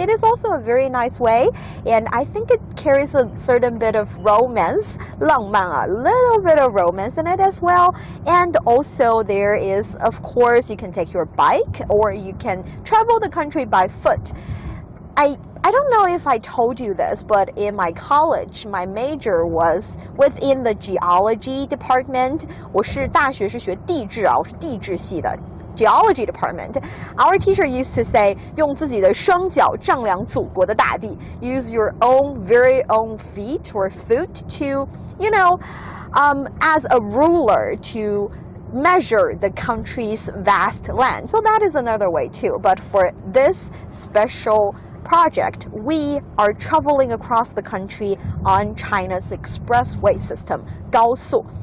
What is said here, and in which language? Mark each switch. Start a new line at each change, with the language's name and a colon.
English: It is also a very nice way, and I think it carries a certain bit of romance, 浪漫, a little bit of romance in it as well. And also there is, of course, you can take your bike or you can travel the country by foot. I don't know if I told you this, but in my college, my major was within the geology department.
Chinese: 我是大学是学地质啊，我是地质系的
English: geology department. Our teacher used to say,
Chinese: 用自己的双脚丈量祖国的大地.
English: Use your own very own feet or foot to, as a ruler to measure the country's vast land. So that is another way too. But for this special project, we are traveling across the country on China's expressway system, 高速.